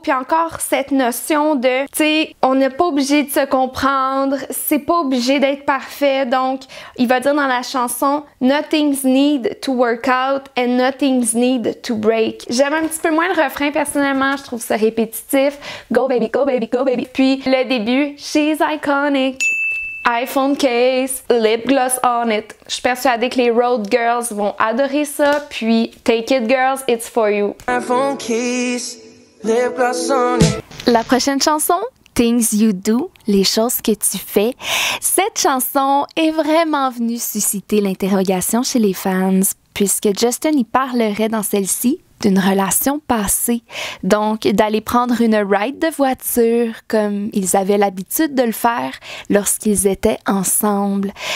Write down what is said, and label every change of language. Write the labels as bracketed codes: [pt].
[fr] Puis encore, cette notion de, tu sais, on n'est pas obligé de se comprendre, c'est pas obligé d'être parfait. Donc, il va dire dans la chanson « [en] Nothing's need to work out and nothing's need to break ». [fr] J'aime un petit peu moins le refrain, personnellement. Je trouve ça répétitif. [en] Go baby, go baby, go baby. [fr] Puis, le début « [en] She's iconic ». iPhone case, lip gloss on it. [fr] Je suis persuadée que les [en] road girls [fr] vont adorer ça. Puis, [en] take it girls, it's for you. iPhone case, lip gloss on it. [fr] La prochaine chanson, Things You Do, les choses que tu fais. Cette chanson est vraiment venue susciter l'interrogation chez les fans, puisque Justin y parlerait dans celle-ci d'une relation passée. Donc, d'aller prendre une ride de voiture comme ils avaient l'habitude de le faire lorsqu'ils étaient ensemble.